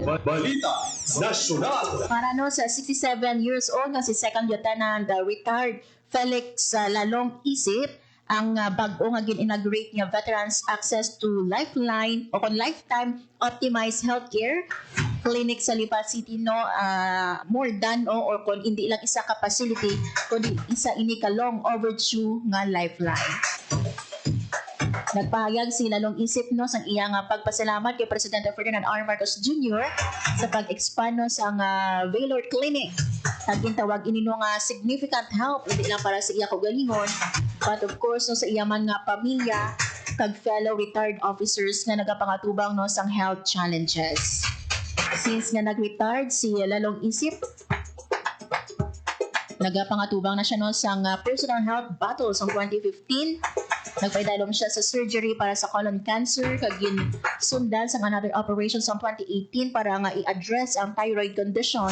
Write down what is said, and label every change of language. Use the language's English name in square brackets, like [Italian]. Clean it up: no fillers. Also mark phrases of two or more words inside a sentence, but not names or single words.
[Hiligaynon] Balita nasyonal. Para no sa 67 years old nga si [English] Second Lieutenant [Hiligaynon] retired Felix Lalong Isip, ang bag-o nga gin-inaugurate nga Veterans Access to Lifeline o kon Lifetime Optimized Healthcare Clinic sa Lipa City, no, [English] more than [Hiligaynon] or kung hindi lang isa ka facility kundi isa ini ka [English] long overdue [Hiligaynon] nga lifeline. Nagpahayag si Lalong Isip no sang iyang pagpasalamat kay Presidente Ferdinand R. Marcos Jr. sa pag-expand no sang Valor Clinic. Tagin tawag ini no nga [English] significant help [Hiligaynon] hindi lang para sa iya kaugalingon [English] but of course [Hiligaynon] no sa iya man nga pamilya kag [English] fellow retired officers [Hiligaynon] nga nagapangatubang no sang [English] health challenges. [Hiligaynon] Since nga nag-retired si Lalong Isip, nagapangatubang na siya no sang [English] personal health battles [Hiligaynon] ng 2015 Nagpaidalom siya sa surgery para sa colon cancer, kagin sundan sa [English] another operation [Hiligaynon] sa 2018 para nga i-address ang [English] thyroid condition.